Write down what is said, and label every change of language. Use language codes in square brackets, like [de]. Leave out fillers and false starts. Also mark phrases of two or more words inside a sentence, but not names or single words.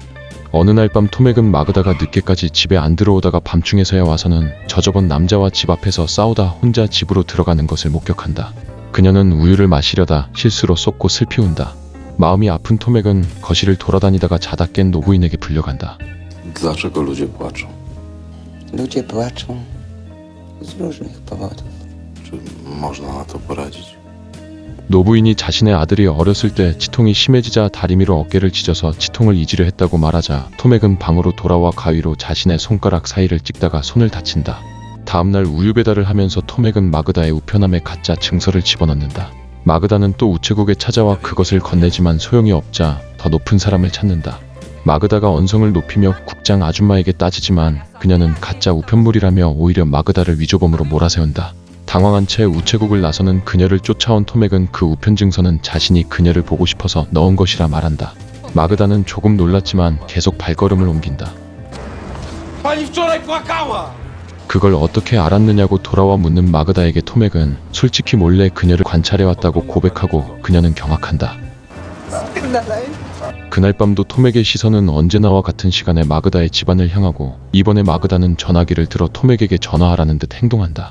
[ko] 어느 날 밤 토맥은 마그다가 늦게까지 집에 안 들어오다가 밤중에서야 와서는 저저번 남자와 집 앞에서 싸우다 혼자 집으로 들어가는 것을 목격한다. 그녀는 우유를 마시려다 실수로 쏟고 슬피 운다. 마음이 아픈 토맥은 거실을 돌아다니다가 자다 깬 노부인에게 불려간다. [pl] Dlaczego ludzie płaczą? Ludzie płaczą z różnych powodów. Czy można na to poradzić? [ko] 노부인이 자신의 아들이 어렸을 때 치통이 심해지자 다리미로 어깨를 찢어서 치통을 잊으려 했다고 말하자 토맥은 방으로 돌아와 가위로 자신의 손가락 사이를 찍다가 손을 다친다. 다음날 우유 배달을 하면서 토맥은 마그다의 우편함에 가짜 증서를 집어넣는다. 마그다는 또 우체국에 찾아와 그것을 건네지만 소용이 없자 더 높은 사람을 찾는다. 마그다가 언성을 높이며 국장 아줌마에게 따지지만 그녀는 가짜 우편물이라며 오히려 마그다를 위조범으로 몰아세운다. 당황한 채 우체국을 나서는 그녀를 쫓아온 토맥은 그 우편 증서는 자신이 그녀를 보고 싶어서 넣은 것이라 말한다. 마그다는 조금 놀랐지만 계속 발걸음을 옮긴다. [pl] Pani wczoraj płakała! [ko] 그걸 어떻게 알았느냐고 돌아와 묻는 마그다에게 토맥은 솔직히 몰래 그녀를 관찰해왔다고 고백하고 그녀는 경악한다. 그날 밤도 토맥의 시선은 언제나와 같은 시간에 마그다의 집안을 향하고 이번에 마그다는 전화기를 들어 토맥에게 전화하라는 듯 행동한다.